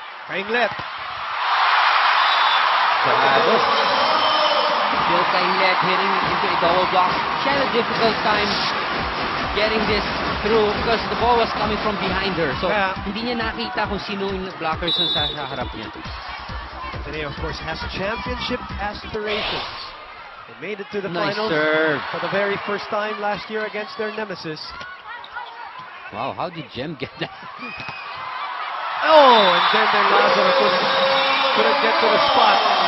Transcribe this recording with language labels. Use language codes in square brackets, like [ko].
[en] Let. Still Let hitting into a double block. She had a difficult time getting this through because the ball was coming from behind her. [tl] So, hindi niya nakita kung sino yung blockers na sa harap niya. [en] Ateneo, of course, has championship aspirations. They made it to the Nice finals serve. for the very first time last year against their nemesis. Wow, how did Jem get that? Oh, and then their Lazaro couldn't get to the spot.